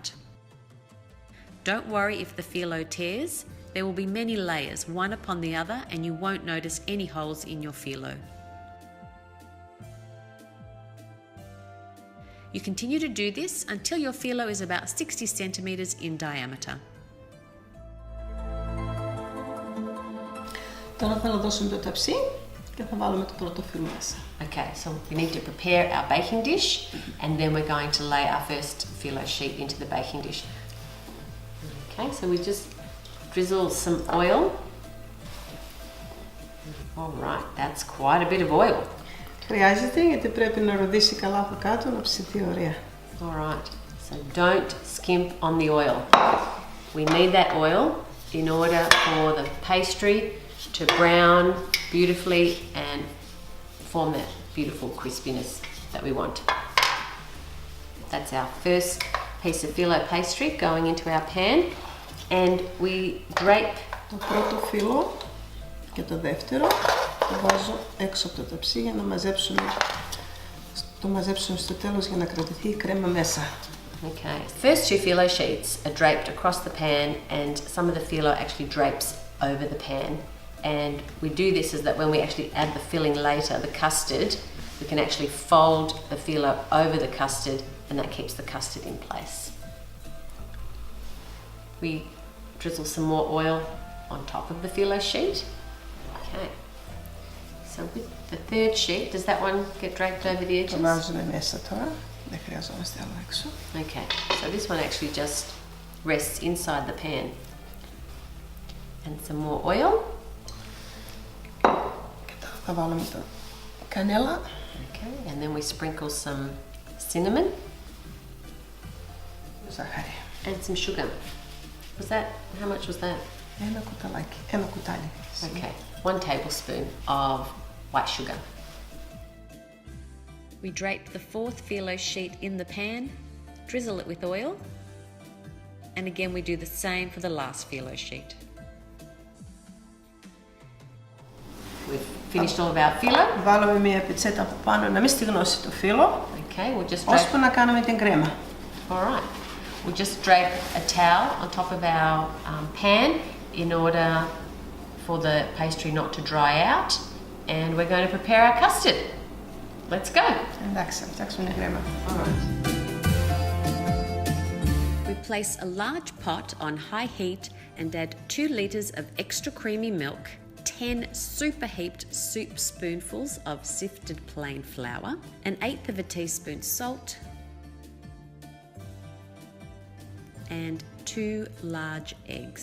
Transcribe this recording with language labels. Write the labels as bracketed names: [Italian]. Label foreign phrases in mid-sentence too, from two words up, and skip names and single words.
[English] Don't worry if the phyllo tears. There will be many layers, one upon the other, and you won't notice any holes in your phyllo. You continue to do this until your phyllo is about 60 centimeters in diameter. [Greek] Τώρα θα δώσουμε το ταψί και θα βάλουμε το πρώτο φύλλο μέσα. [English] Okay, so we need to prepare our baking dish, and then we're going to lay our first phyllo sheet into the baking dish. Okay, so we just drizzle some oil. All right, that's quite a bit of oil. [Greek] Χρειάζεται γιατί πρέπει να ροδίσει καλά από κάτω, να ψηθεί ωραία. [English] All right, so don't skimp on the oil. We need that oil in order for the pastry to brown beautifully and form that beautiful crispiness that we want. That's our first piece of phyllo pastry going into our pan, and we drape [Greek] το πρώτο φύλλο και το δεύτερο το βάζω έξω από το ταψί για να το μαζέψουμε στο τέλος για να κρατηθεί η κρέμα μέσα. [English] Okay, first 2 phyllo sheets are draped across the pan, and some of the phyllo actually drapes over the pan. And we do this so that when we actually add the filling later, the custard, we can actually fold the phyllo over the custard, and that keeps the custard in place. We drizzle some more oil on top of the phyllo sheet. Okay, so with the third sheet, does that one get draped over the edges? [Greek] Το βάζουμε μέσα τώρα, δεν χρειαζόμαστε άλλο έξω. [English] Okay, so this one actually just rests inside the pan. And some more oil. [Greek] Και τώρα θα βάλουμε το κανέλα. [English] Okay, and then we sprinkle some cinnamon. [Greek] Ζάχαρη. [English] And some sugar. How much was that? [Greek] Ένα κουταλάκι, ένα κουτάλι. [English] Okay, 1 tablespoon of white sugar. We drape the 4th phyllo sheet in the pan, drizzle it with oil, and again we do the same for the last phyllo sheet. We've finished all of our phyllo. [Greek] Βάλουμε μια πιτσέτα από πάνω να μην στυγνώσει το φύλλο. [English] Okay, we'll just [Greek] ώσπου να κάνουμε την κρέμα. [English] All right. We'll just drape a towel on top of our pan in order for the pastry not to dry out, and we're going to prepare our custard. Let's go. [Greek] Εντάξει, θα φτιάξουμε την κρέμα. [English] All right. We place a large pot on high heat and add 2 litres of extra creamy milk, 10 super heaped soup spoonfuls of sifted plain flour, 1/8 of a teaspoon salt, and 2 large eggs.